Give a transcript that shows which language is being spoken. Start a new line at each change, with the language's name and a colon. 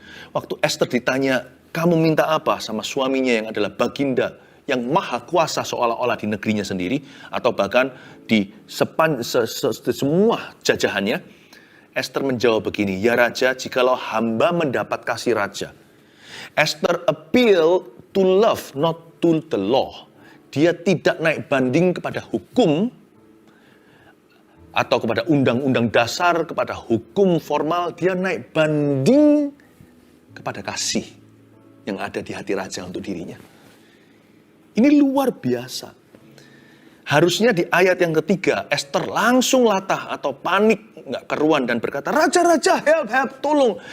Indonesian: Waktu Ester ditanya, kamu minta apa sama suaminya yang adalah baginda, yang maha kuasa seolah-olah di negerinya sendiri, atau bahkan di semua jajahannya, Ester menjawab begini, ya Raja, jikalau hamba mendapat kasih Raja.
English: Ester appeal to love, not to the law.
Indonesian: Dia tidak naik banding kepada hukum, atau kepada undang-undang dasar, kepada hukum formal. Dia naik banding kepada kasih yang ada di hati Raja untuk dirinya. Ini luar biasa. Harusnya di ayat yang ketiga, Ester langsung latah atau panik, nggak keruan dan berkata, Raja, help, tolong.